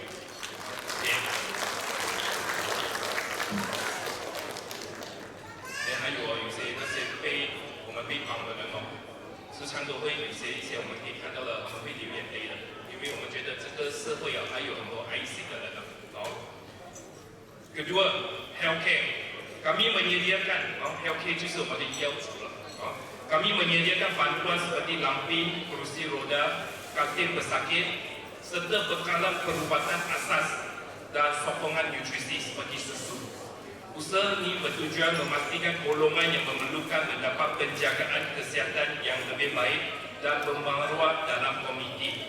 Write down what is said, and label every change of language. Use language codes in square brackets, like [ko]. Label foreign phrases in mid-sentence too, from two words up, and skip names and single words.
[zh] 还有有些那些我们被帮的人时常都会有一些我们可以看到的，他们会流眼泪的，因为我们觉得这个社会还有很多爱心的人 [ms] Kedua, healthcare. Kami menyediakan healthcare [zh] 就是我们的医药组了 [ms] kami menyediakan bantuan seperti lampin, kerusi roda, katil pesakit serta bekalan perubatan asas dan sokongan nutrisi seperti susu. Usaha ini bertujuan memastikan golongan yang memerlukan mendapat penjagaan kesihatan yang lebih baik dan bermaruah dalam komuniti.